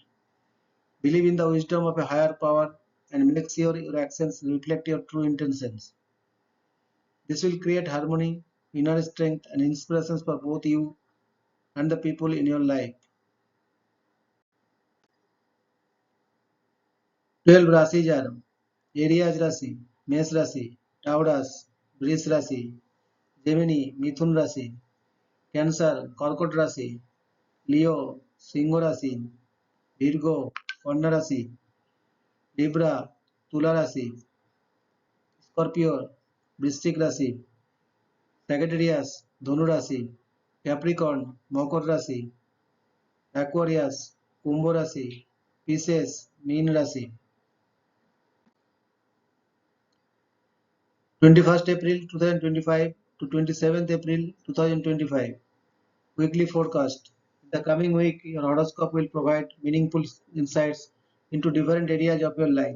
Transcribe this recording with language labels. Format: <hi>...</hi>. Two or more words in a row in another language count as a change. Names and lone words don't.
<en>Believe in the wisdom of a higher power and make sure your actions reflect your true intentions. This will create harmony, inner strength, and inspirations for both you and the people in your life.</en> <hi>12 राशि</hi> <en>are Aries</en> <hi>राशि, मेष राशि, Taurus, वृष राशि, Gemini, मिथुन राशि, कैंसर, कर्कट राशि, लियो, सिंह राशि, virgo, कन्या राशि, लिब्रा, तुला राशि, स्कॉर्पियो, वृश्चिक राशि, सैजिटेरियस, धनु राशि, कैप्रिकॉर्न, मकर राशि, एक्वेरियस, कुंभ राशि, पिसेस, मीन राशि।</hi> <en>21st April 2025 to 27th April 2025 weekly forecast. In the coming week, your horoscope will provide meaningful insights into different areas of your life.</en>